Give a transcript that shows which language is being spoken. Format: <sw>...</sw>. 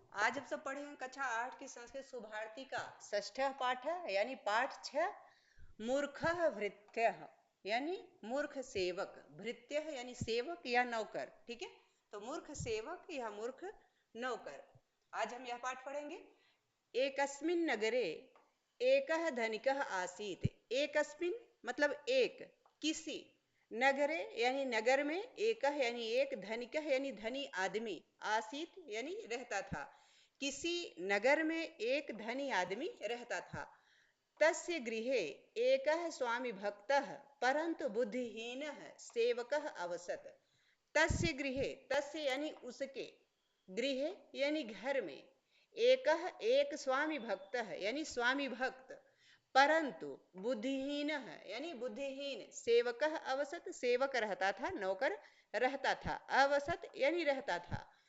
<hi>आज हम सब पढ़ेंगे कक्षा 8 की संस्कृत सुभारती का षष्ठ पाठ है यानी पाठ 6 मूर्खः भृत्यः यानी मूर्ख सेवक। भृत्यः यानी सेवक या नौकर। ठीक है, तो मूर्ख सेवक या मूर्ख नौकर। आज हम यह पाठ पढ़ेंगे।</hi> <sa>एकस्मिन् नगरे एकः धनिकः आसीत्।</sa> <hi>एकस्मिन् मतलब एक, किसी, नगरे यानी नगर में, एकः यानी एक, धनिकः यानी धनी आदमी, आसीत यानी रहता था। किसी नगर में एक धनी आदमी रहता था।</hi> <sa>तस्य गृहे एकः स्वामी भक्तः परंतु बुद्धिहीनः सेवकः अवसत्।</sa> <hi>तस्य गृहे, तस्य यानी उसके, गृहे यानी घर में, एकः एक स्वामी भक्तः यानी स्वामी भक्त, परंतु बुद्धिहीनः यानी बुद्धिहीन, सेवकः अवसत सेवक रहता था, नौकर रहता था, अवसत यानी रहता था।</hi>